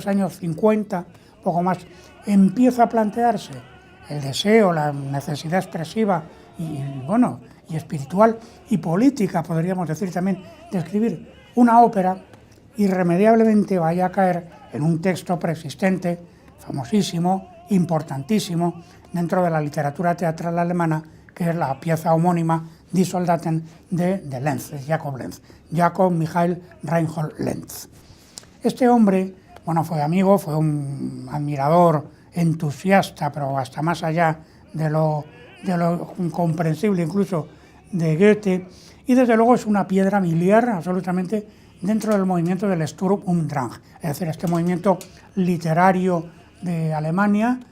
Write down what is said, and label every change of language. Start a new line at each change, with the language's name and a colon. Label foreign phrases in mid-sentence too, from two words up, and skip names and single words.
Spanish: años 50, poco más, empieza a plantearse el deseo, la necesidad expresiva y espiritual y política, podríamos decir también, de escribir una ópera, irremediablemente vaya a caer en un texto preexistente, famosísimo, importantísimo, dentro de la literatura teatral alemana, que es la pieza homónima Die Soldaten de Lenz, de Jakob Lenz, Jakob Michael Reinhold Lenz. Este hombre, bueno, fue amigo, fue un admirador, entusiasta, pero hasta más allá de lo incomprensible incluso de Goethe, y desde luego es una piedra miliar absolutamente dentro del movimiento del Sturm und Drang, es decir, este movimiento literario de Alemania